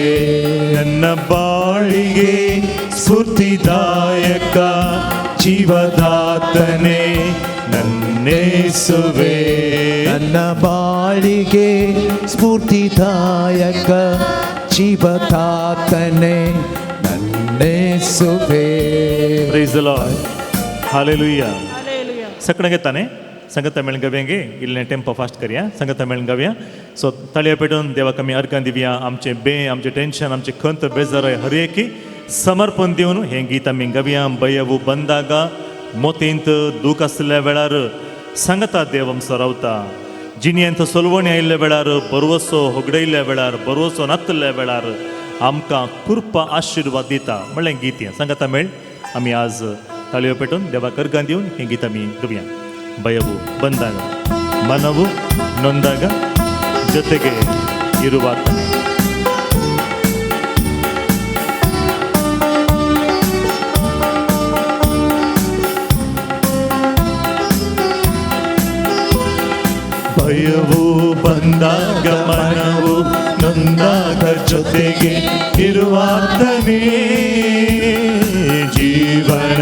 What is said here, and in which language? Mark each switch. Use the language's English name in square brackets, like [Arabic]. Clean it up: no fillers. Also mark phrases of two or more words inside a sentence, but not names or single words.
[Kannada] ನನ್ನ ಬಾಳಿಗೆ ಸ್ಫೂರ್ತಿದಾಯಕ ಜೀವದಾತನೇ ನನ್ನೇಸುವೆ. ನನ್ನ ಬಾಳಿಗೆ ಸ್ಫೂರ್ತಿದಾಯಕ ಜೀವದಾತನೇ ನನ್ನೇಸುವೇ. [English] Praise the Lord. हालेलुया. [Konkani] सकडे ताने संगत मेळून गव्यांगे इल्लें [English] tempo fast [Konkani] करया संगत मेळून गव्या. सो ताळयो पेटून देवा आमी अर्कां दिवया. आमचे आमचे टेन्शन आमचे खंत बेजार हर एकी समर्पण दिवन हें गीत आमी गव्या. [Kannada] ಭಯವು ಬಂದಾಗ [Konkani] मोतींत दूख आसल्या वेळार सांगता देव आमचो रावता. जिणेंत सोलवणी आयिल्ल्या वेळार बरवसो होगडयल्ल्या वेळार बरवसो नातल्या वेळार आमकां कृपा आशिर्वाद दिता म्हणलें गीत हें सांगता मेळ. आमी आज ताळयो पेटून देवाक अर्गां दिवन हें गीत आमी गव्या. [Kannada] ಭಯವು ಬಂದಾಗ ಮನವು ನೊಂದಾಗ ಜೊತೆಗೆ ಇರುವಾತ. ಭಯವು ಬಂದಾಗ ಮನವು ನೊಂದಾಗ ಜೊತೆಗೆ ಇರುವಾತನೇ ಜೀವನ